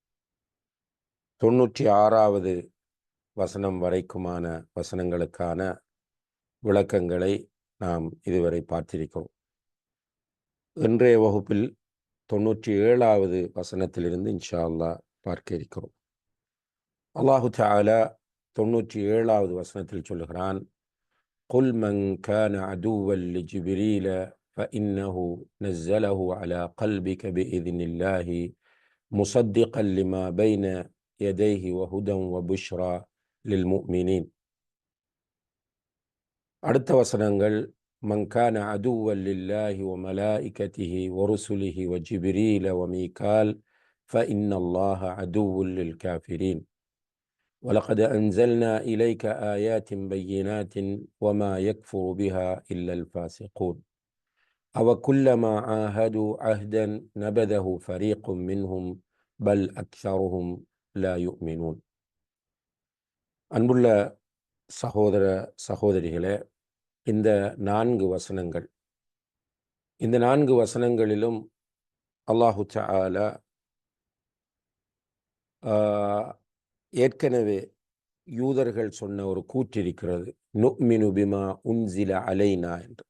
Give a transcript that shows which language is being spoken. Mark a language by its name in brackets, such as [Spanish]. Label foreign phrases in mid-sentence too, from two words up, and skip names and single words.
[Tamil] 96வது வசனம் வரைக்குமான வசனங்களுக்கான விளக்கங்களை நாம் இதுவரை பார்த்திருக்கிறோம். இன்றைய வகுப்பில் 97வது வசனத்திலிருந்து [Arabic] إن شاء الله [Tamil] பார்க்க இருக்கிறோம். அல்லாஹு தஆலா 97வது வசனத்தில் சொல்லுகிறான், [Arabic] قُلْ مَنْ كَانَ عَدُوًّا لِجِبْرِيلَ فَإِنَّهُ نَزَّلَهُ عَلَى قَلْبِكَ بِإِذْنِ اللَّهِ مُصَدِّقًا لِمَا بَيْنَ يَدَيْهِ وَهُدًى وَبُشْرَى لِلْمُؤْمِنِينَ. [Tamil] அடுத்த வசனங்கள், [Arabic] مَنْ كَانَ عَدُوًّا لِلَّهِ وَمَلَائِكَتِهِ وَرُسُلِهِ وَجِبْرِيلَ وَمِيكَالَ فَإِنَّ اللَّهَ عَدُوٌّ لِلْكَافِرِينَ وَلَقَدْ أَنزَلْنَا إِلَيْكَ آيَاتٍ بَيِّنَاتٍ وَمَا يَكْفُرُ بِهَا إِلَّا الْفَاسِقُونَ أَوَكُلَّمَا عَاهَدُوا عَهْدًا نَبَذَهُ فَرِيقٌ مِّنْهُمْ بَلْ أَكْثَرُهُمْ لَا يُؤْمِنُونَ. [Tamil] அன்புள்ள சகோதர சகோதரிகளே, இந்த 4 வசனங்கள், இந்த 4 வசனங்களிலும் அல்லாஹு தஆலா ஏற்கனவே யூதர்கள் சொன்ன ஒரு கூற்றிருக்கிறது, [Arabic] نؤمن بما أنزل علينا [Tamil] என்று.